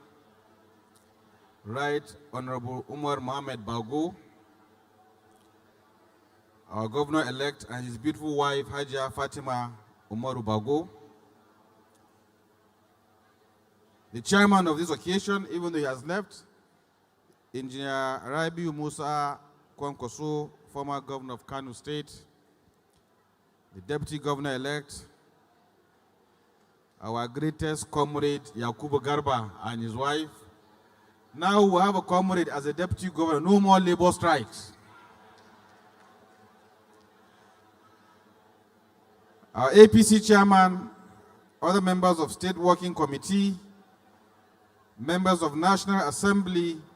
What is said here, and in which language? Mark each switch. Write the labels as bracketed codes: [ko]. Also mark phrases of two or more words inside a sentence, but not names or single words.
[en] Right Honorable Umaru Mohamed Bago, our governor-elect, and his beautiful wife, Hajia Fatima Umaru Bago, the chairman of this occasion, even though he has left, Engineer Rabiu Musa Kwankwaso, former governor of Kano State, the deputy governor-elect, our greatest comrade, Yakubu Garba, and his wife. Now we have a comrade as a deputy governor, no more labor strikes. Our APC chairman, other members of State Working Committee, members of National Assembly,